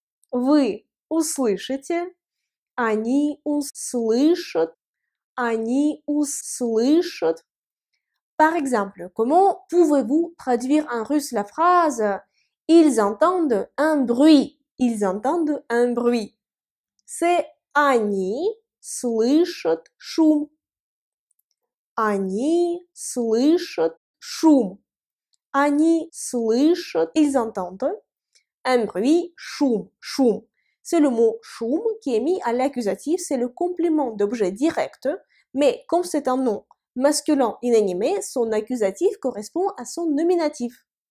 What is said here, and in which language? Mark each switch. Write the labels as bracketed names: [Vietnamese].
[Russian] Вы услышите. Они услышат. Они услышат. [French] Par exemple, comment pouvez-vous traduire en russe la phrase « Ils entendent un bruit ». Ils entendent un bruit. [Russian] C'est Они слышат шум. Они слышат шум. Они слышат, [French] ils entendent un bruit, [Russian] шум, шум. [French] C'est le mot шум qui est mis à l'accusatif, c'est le complément d'objet direct, mais comme c'est un nom masculin inanimé, son accusatif correspond à son nominatif.